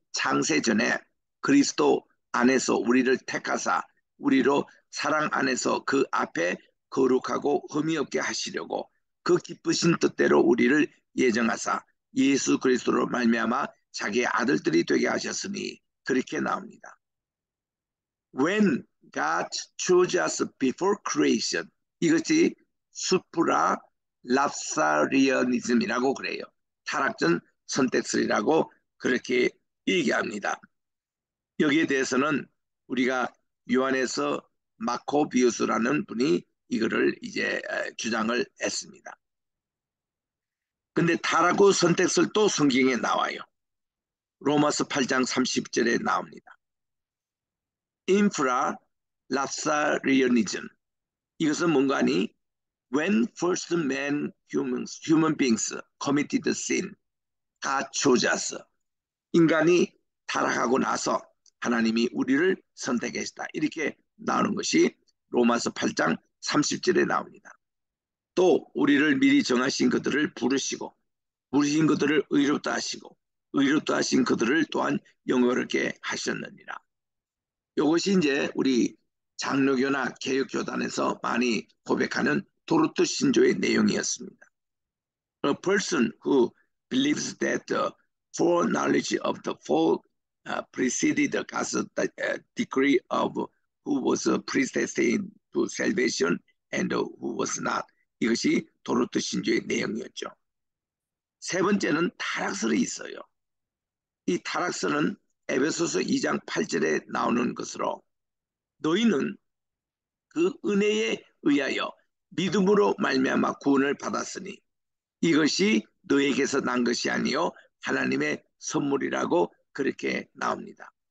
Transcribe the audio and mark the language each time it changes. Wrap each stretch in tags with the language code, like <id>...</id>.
<ko>창세 전에 그리스도 안에서 우리를 택하사 우리로 사랑 안에서 그 앞에 거룩하고 흠이 없게 하시려고 그 기쁘신 뜻대로 우리를 예정하사 예수 그리스도로 말미암아 자기의 아들들이 되게 하셨으니 그렇게 나옵니다.</ko> <en>When God chose us before creation,</en> <ko>이것이 수프라 랍사리언이즘이라고 그래요. 타락전 선택설이라고 그렇게 얘기합니다. 여기에 대해서는 우리가 요한에서 마코비우스라는 분이 이거를 이제 주장을 했습니다. 근데 타락 후 선택설도 성경에 나와요. 로마서 8장 30절에 나옵니다. 인프라 랍사리언이즘, 이것은 뭔가 하니</ko> <en>when first man human beings committed sin, God chose us.</en> <ko>인간이 타락하고 나서 하나님이 우리를 선택했다. 이렇게 나오는 것이 로마서 8장 30절에 나옵니다. 또 우리를 미리 정하신 그들을 부르시고 부르신 그들을 의롭다 하시고 의롭다 하신 그들을 또한 영원하게 하셨느니라. 이것이 이제 우리 장로교나 개혁교단에서 많이 고백하는 도르트 신조의 내용이었습니다.</ko> <en>A person who believes that the foreknowledge of the fall preceded God's decree of who was predestined to salvation and who was not.</en> <ko>이것이 도르트 신조의 내용이었죠. 세 번째는 타락설이 있어요. 이 타락설은 에베소서 2장 8절에 나오는 것으로 너희는 그 은혜에 의하여 믿음으로 말미암아 구원을 받았으니 이것이 너에게서 난 것이 아니요 하나님의 선물이라고 그렇게 나옵니다.</ko>